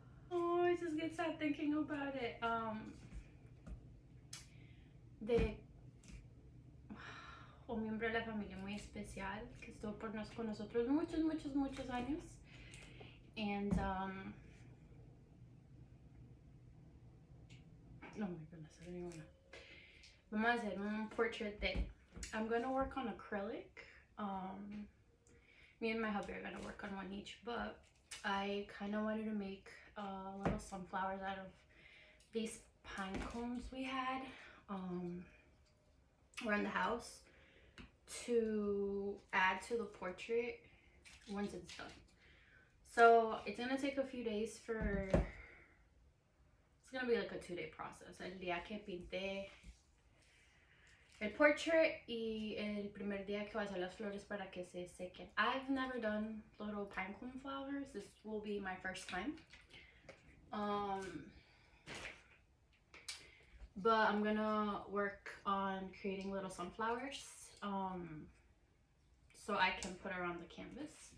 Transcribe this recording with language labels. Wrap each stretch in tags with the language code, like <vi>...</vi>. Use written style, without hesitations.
<en>Oh, I just get sad thinking about it.</en> <es>De un miembro de la familia muy especial que estuvo con nosotros muchos años.</es> <en>And oh my goodness, I don't even know.</en> <es>Vamos a hacer un</es> <en>portrait thing. I'm gonna work on acrylic. Me and my hubby are gonna work on one each, but I kind of wanted to make little sunflowers out of these pine cones we had around the house to add to the portrait once it's done. So it's gonna take a few days for... It's gonna be like a 2-day process.</en> <es>El día que pinté el portrait y el primer día que voy a hacer las flores para que se sequen.</es> <en>I've never done little pine cone flowers. This will be my first time. But I'm gonna work on creating little sunflowers so I can put around the canvas.</en>